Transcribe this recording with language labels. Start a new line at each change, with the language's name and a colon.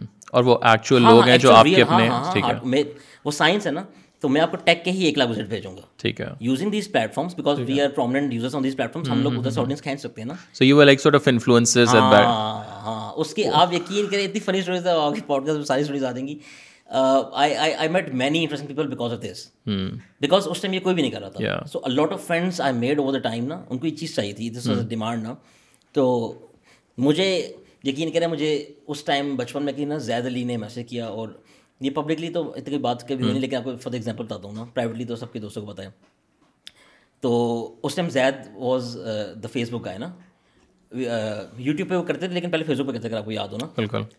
Urdu: اور وہ ایکچوئل لوگ ہیں جو آپ کے اپنے, وہ سائنس ہے نا. تو میں آپ کو ٹیک کے ہی 1 لاکھ وزٹ بھیجوں گا, ٹھیک ہے,
English: Using these platforms, because we are prominent users on these platforms.
Urdu: ہم لوگ ادھر سے آڈینس کھینچ سکتے ہیں نا.
English: So you are like sort of influencers at that.
Urdu: ہاں, اس کی آپ یقین کریں اتنی فنی اسٹوریز ہے آپ کی پوڈ کاسٹ میں, ساری اسٹوریز آ جائیں گی.
English: I met many interesting people because of this.
Urdu: Because اس time یہ کوئی بھی نہیں کر رہا تھا.
English: So a lot of friends I made over the time نا,
Urdu: ان کو یہ چیز چاہیے تھی,
English: this was a demand نا.
Urdu: تو مجھے یقین کریں, مجھے اس ٹائم بچپن میں کہ نا زید علی نے میسج کیا, اور یہ پبلکلی تو اتنی بات کبھی ہوئی نہیں, لیکن آپ کو فار ایگزامپل بتاتا ہوں نا, پرائیویٹلی تو سب کے دوستوں کو بتایا. تو اس time Zaid was the face بک گائے نا, یوٹیوب پہ وہ کرتے تھے, لیکن پہلے فیس بک پہ کرتے تھے, اگر آپ کو یاد ہو نا. بالکل.